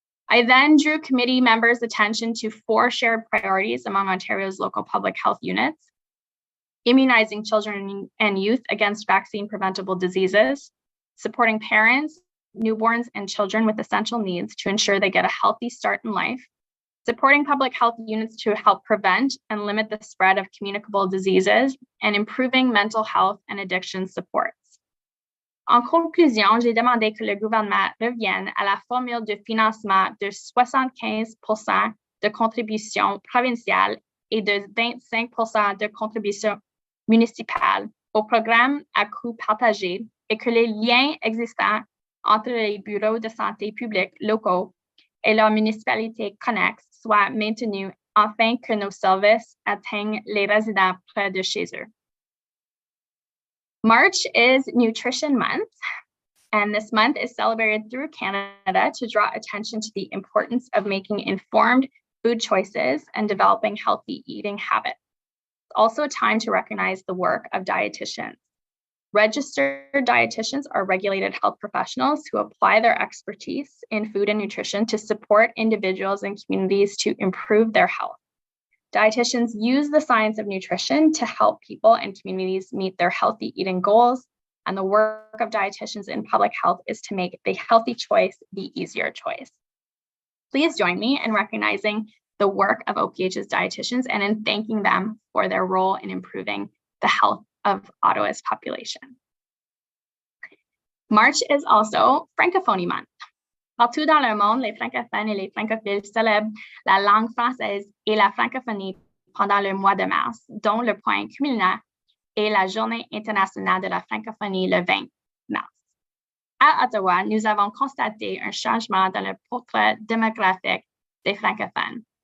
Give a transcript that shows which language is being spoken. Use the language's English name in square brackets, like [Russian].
[English] I then drew committee members' attention to 4 shared priorities among Ontario's local public health units: immunizing children and youth against vaccine-preventable diseases, supporting parents, newborns, and children with essential needs to ensure they get a healthy start in life, supporting public health units to help prevent and limit the spread of communicable diseases, and improving mental health and addiction supports. [French] En conclusion, j'ai demandé que le gouvernement revienne à la formule de financement de 75% de contributions provinciales et de 25% de contributions municipales au programme à coût partagé et que les liens existants entre les bureaux de santé publics locaux et leurs municipalités connexes soient maintenus afin que nos services atteignent les résidents près de chez eux. [English] March is Nutrition Month, and this month is celebrated through Canada to draw attention to the importance of making informed food choices and developing healthy eating habits. It's also a time to recognize the work of dietitians. Registered dietitians are regulated health professionals who apply their expertise in food and nutrition to support individuals and communities to improve their health. Dietitians use the science of nutrition to help people and communities meet their healthy eating goals, and the work of dietitians in public health is to make the healthy choice the easier choice. Please join me in recognizing the work of OPH's dietitians and in thanking them for their role in improving the health of Ottawa's population. March is also Francophonie Month. [French] Partout dans le monde, les francophones et les francophiles célèbrent la langue française et la francophonie pendant le mois de mars, dont le point culminant est la Journée internationale de la francophonie le 20 mars. À Ottawa, nous avons constaté un changement dans le portrait démographique des francophones.